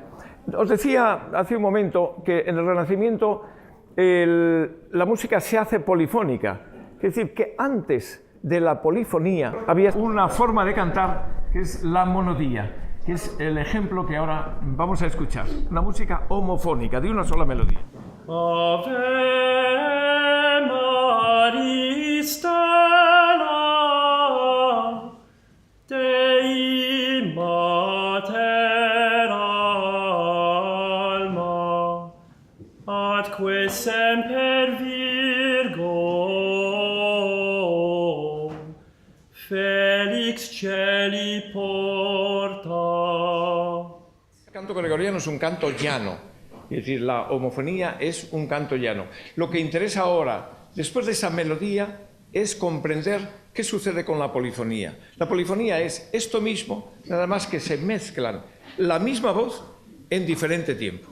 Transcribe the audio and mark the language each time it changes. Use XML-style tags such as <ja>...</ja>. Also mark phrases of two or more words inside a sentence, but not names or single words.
<es>Os decía hace un momento que en el Renacimiento la música se hace polifónica, es decir, que antes de la polifonía había una forma de cantar que es la monodía, que es el ejemplo que ahora vamos a escuchar, una música homofónica de una sola melodía.</es> <la>Ave Maria Stella, Dei Mater Alma, atque semper Virgo, Felix Celi porta.</la> <es>El canto gregoriano es un canto llano. Es decir, la homofonía es un canto llano. Lo que interesa ahora, después de esa melodía, es comprender qué sucede con la polifonía. La polifonía es esto mismo, nada más que se mezclan la misma voz en diferente tiempo.</es>